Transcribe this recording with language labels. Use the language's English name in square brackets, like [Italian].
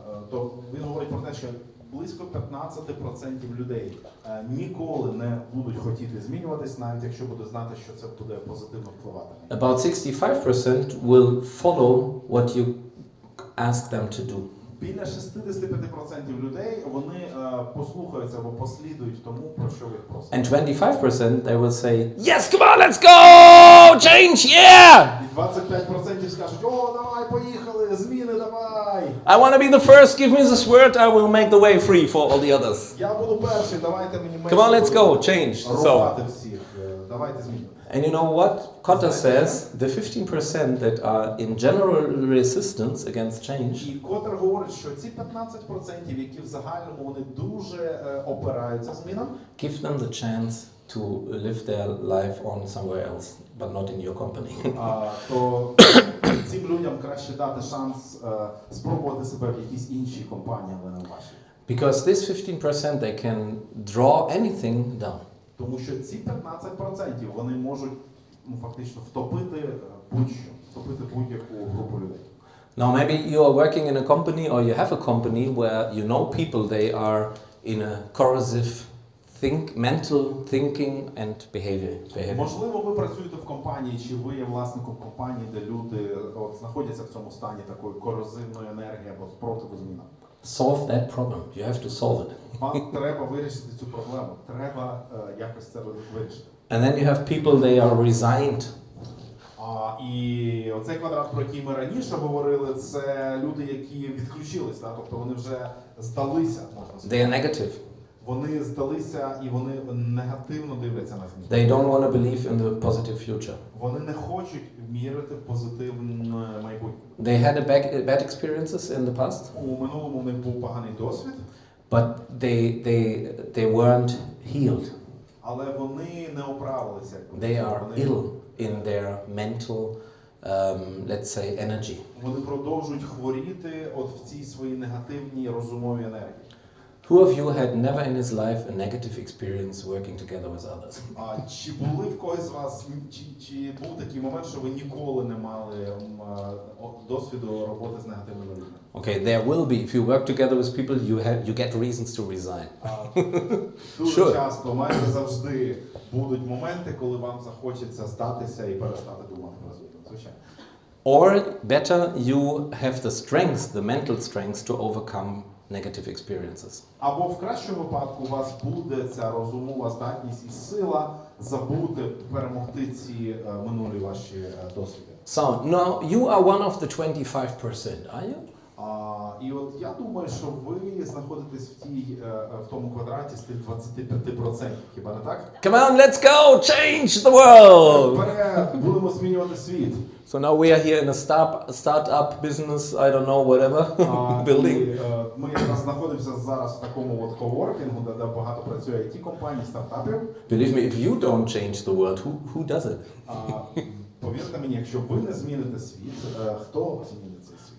[Ukrainian] То він говорить про те, що близько 15% людей ніколи не будуть хотіти змінюватись, навіть якщо будуть знати, що це буде позитивно впливати. [English] About 65% will follow what you ask them to do. [Ukrainian] Біля 65% людей, вони послухаються або послідують тому, про що ви їх просите. [English] And 25% they will say, yes, come on, let's go, change, yeah! [Ukrainian] І 25% скажуть, о, давай, поїхали, зміни, давай! [English] I want to be the first, give me the sword, I will make the way free for all the others. [Ukrainian] Я буду перший, давайте мені [English] Come on, let's go, change. [Ukrainian] Рубати всіх, давайте змінювати. [English] And you know what? Kotter says the 15% that are in general resistance against change. [Ukrainian] І Котер говорить, що ці 15%, які в загальному вони дуже опираються змінам, [English] Give them the chance to live their life on somewhere else, but not in your company. [Ukrainian] то цим людям краще дати шанс спробувати себе в якійсь іншій компанії, але не в вашій. [English] Because this 15% they can draw anything down. [Ukrainian] Тому що ці 15% вони можуть фактично втопити будь-що, втопити будь-яку групу людей. [English] Now maybe you are working in a company or you have a company where you know people, they are in a corrosive mental thinking and behavior. [Ukrainian] Можливо, ви працюєте в компанії, чи ви є власником компанії, де люди знаходяться в цьому стані такої корозивної енергії або спротиву змінам. [English] Solve that problem. You have to solve it. [Ukrainian] Вам треба вирішити цю проблему. Треба якось це вирішити. [English] And then you have people, they are resigned. [Ukrainian] І оцей квадрат, про який ми раніше говорили, це люди, які відключились, тобто вони вже здалися, можна сказати. [English] They are negative. [Ukrainian] Вони здалися і вони негативно дивляться на зміни. [English] They don't want to believe in the positive future. [Ukrainian] Вони не хочуть вірити в позитивне майбутнє. [English] They had bad experiences in the past. [Ukrainian] У минулому у них був поганий досвід. [English] But they weren't healed. [Ukrainian] Але вони не оправилися. [English] They are ill in their mental, let's say, energy. [Ukrainian] Вони продовжують хворіти от в цій своїй негативній розумовій енергії. [English] Who of you had never in his life a negative experience working together with others? [Ukrainian] Чи були в когось з вас, чи був такий момент, що ви ніколи не мали досвіду роботи з негативними людьми? [English] Okay, there will be. If you work together with people, you get reasons to resign. [Ukrainian] Дуже часто, майже завжди будуть моменти, коли вам захочеться здатися і перестати думати про розвиток. Звичайно. [English] Or better, you have the strength, the mental strength to overcome negative experiences. [Ukrainian] Або в кращому випадку у вас буде ця розумова здатність і сила забути, перемогти ці минулі ваші досвіди. [English] So, now you are one of the 25%, are you? [Ukrainian] І от я думаю, що ви знаходитесь в тому квадраті з тих 25%, хіба не так? [English] Come on, let's go! Change the world! [Ukrainian] Вперед, будемо змінювати світ. [English] So now we are here in a startup business, I don't know, whatever, building. [Ukrainian] Ми якраз знаходимося зараз в такому от коворкінгу, де багато працює IT-компаній, стартапів. [English] Believe me, if you don't change the world, who does it? [Ukrainian] Повірте мені, якщо ви не зміните світ, хто змінить цей світ?